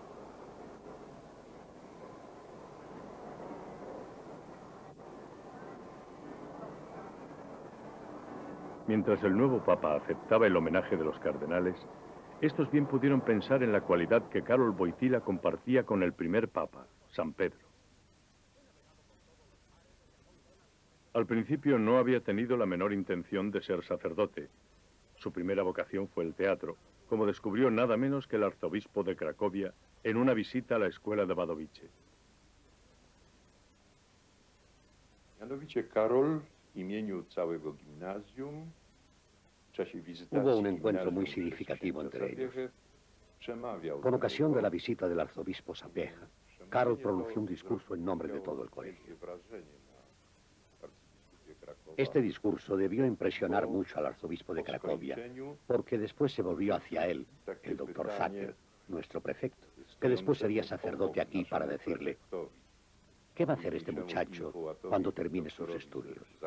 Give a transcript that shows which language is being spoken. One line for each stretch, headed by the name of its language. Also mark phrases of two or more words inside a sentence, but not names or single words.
Spanish: Mientras el nuevo papa aceptaba el homenaje de los cardenales, estos bien pudieron pensar en la cualidad que Karol Wojtyła compartía con el primer papa, San Pedro. Al principio no había tenido la menor intención de ser sacerdote. Su primera vocación fue el teatro, como descubrió nada menos que el arzobispo de Cracovia en una visita a la escuela de Wadowice.
Polish: Mianowicie Karol w imieniu całego gimnazjum w czasie wizytacji
Spanish: Hubo un encuentro muy significativo entre ellos. Con ocasión de la visita del arzobispo Sapieha, Karol pronunció un discurso en nombre de todo el colegio. Este discurso debió impresionar mucho al arzobispo de Cracovia, porque después se volvió hacia él, el doctor Zacher, nuestro prefecto, que después sería sacerdote aquí, para decirle: ¿qué va a hacer este muchacho cuando termine sus estudios?